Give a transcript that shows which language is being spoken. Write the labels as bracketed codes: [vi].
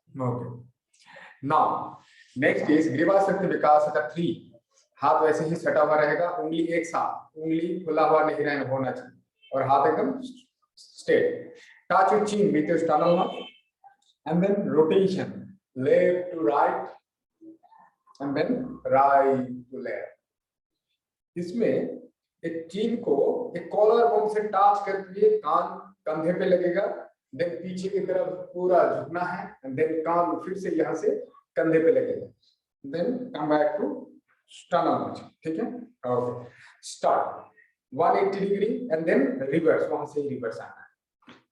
[en] Okay now next is ग्रीवा शक्ति विकास का 3। [hi] हाथ वैसे ही सटा हुआ रहेगा, उंगली एक साथ, उंगली खुला हुआ नहीं रहना होना चाहिए और हाथ एकदम straight. [en] Touch your chin with your sternal nerve and then rotation left to right and then right to left. [hi] इसमें एक चीन को एक कॉलर बोन से टच करते हुए कान कंधे पे लगेगा, देन पीछे की तरफ पूरा झुकना है [en] and then [hi] कान फिर से यहाँ से कंधे पे लगेगा, [en] Then come back to sternal nerve. [hi] ठीक है, okay. [en] start 180 degree and then reverse, [hi] वहां से ही रिवर्स आना है.